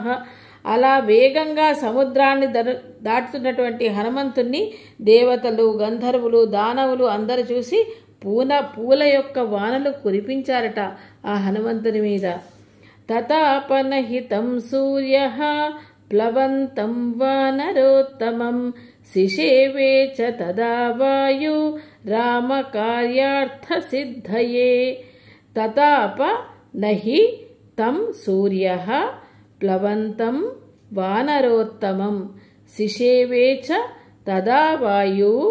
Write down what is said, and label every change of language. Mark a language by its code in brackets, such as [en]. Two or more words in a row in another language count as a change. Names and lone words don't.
[te] అలా వేగంగా సముద్రాన్ని దాటుతున్నటువంటి హనుమంతుణ్ణి దేవతలు, గంధర్వులు, దానవులు అందరూ చూసి పూల యొక్క వానలు కురిపించారట ఆ హనుమంతుని మీద. [sa] తతాపనహితం సూర్యః ప్లవంతం వానరోత్తమం శిశేవే చ తదా వాయు रामकार्यार्थसिद्धये तताप नहि तं सूर्यः प्लवन्तं वानरोत्तमं सिषेवे च तदा वायु